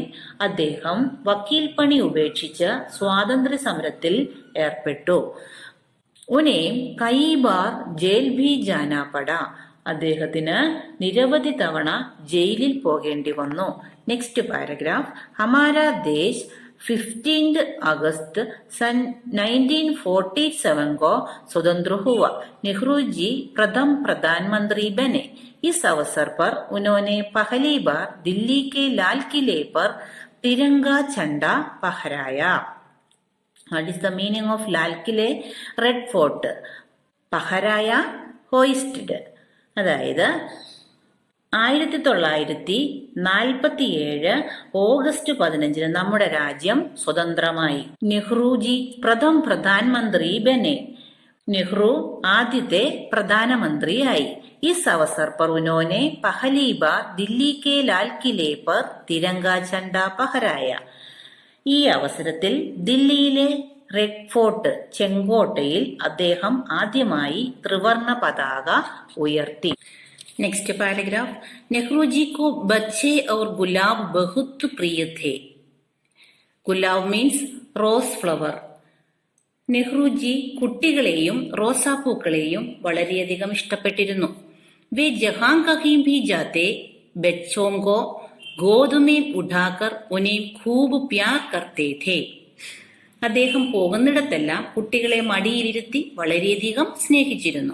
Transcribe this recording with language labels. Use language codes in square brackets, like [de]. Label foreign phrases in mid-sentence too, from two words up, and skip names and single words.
[ml] അദ്ദേഹം വക്കീൽ പണി ഉപേക്ഷിച്ച് സ്വാതന്ത്ര്യ സമരത്തിൽ ഏർപ്പെട്ടു. [hi] उन्हें कई बार जेल भी जाना पड़ा. [ml] അദ്ദേഹത്തിന് നിരവധി തവണ ജയിലിൽ പോകേണ്ടി വന്നു. [en] next paragraph. [hi] हमारा देश 15 अगस्त सन 1947 को स्वतंत्र हुआ. नेहरू जी प्रथम प्रधानमंत्री बने. इस अवसर पर उन्होंने पहली बार दिल्ली के लाल किले पर तिरंगा झंडा फहराया. [en] What is the meaning of [hi] लाल किले? [en] Red Fort. പഹരായ, ഹോയിസ്റ്റഡ്. [ml] അതായത് 1947 ഓഗസ്റ്റ് 15 നമ്മുടെ രാജ്യം സ്വതന്ത്രമായി. [hi] नेहरूजी प्रथम प्रधानमंत्री बने. [ml] നെഹ്റു ആദ്യത്തെ പ്രധാനമന്ത്രിയായി. [hi] इस अवसर पर उन्होंने पहली बार दिल्ली के लाल किले पर तिरंगा झंडा फहराया. [ml] ഈ അവസരത്തിൽ ദില്ലിയിലെ റെഡ് ഫോർട്ട് ചെങ്കോട്ടയിൽ അദ്ദേഹം ആദ്യമായി ത്രിവർണ പതാക ഉയർത്തി. [en] next paragraph. [hi] नेहरू जी को बच्चे और गुलाब बहुत प्रिय थे. [en] गुलाब means rose flower. [ml] നെഹ്റുജി കുട്ടികളെയും റോസാപ്പൂക്കളെയും വളരെയധികം ഇഷ്ടപ്പെട്ടിരുന്നു. [hi] वे जहाँ कहीं भी जाते बच्चों को गोद में उठाकर उन्हें खूब प्यार करते थे. [ml] അദ്ദേഹം പോകുന്നിടത്തെല്ലാം കുട്ടികളെ മടിയിലിരുത്തി വളരെയധികം സ്നേഹിച്ചിരുന്നു.